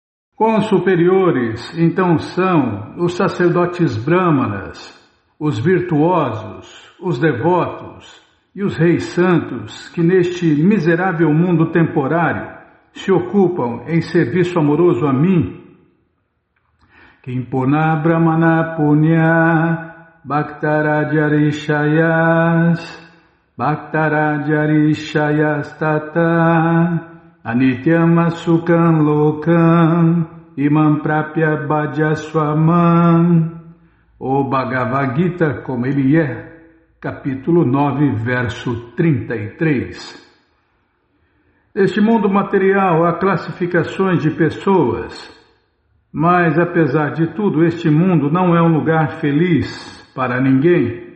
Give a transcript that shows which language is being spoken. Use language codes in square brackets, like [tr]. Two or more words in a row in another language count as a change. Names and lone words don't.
[pt] Quão superiores, então, são os sacerdotes brâmanas, os virtuosos, os devotos e os reis santos que neste miserável mundo temporário se ocupam em serviço amoroso a mim. [sa] किं पुनर्ब्राह्मणाः पुण्या भक्ता राजर्षयस्तथा अनित्यमसुखं लोकमिमं प्राप्य भजस्व माम्. [pt] O Bhagavad Gita, como ele é, capítulo 9, verso 33. Neste mundo material há classificações de pessoas, mas apesar de tudo, este mundo não é um lugar feliz para ninguém.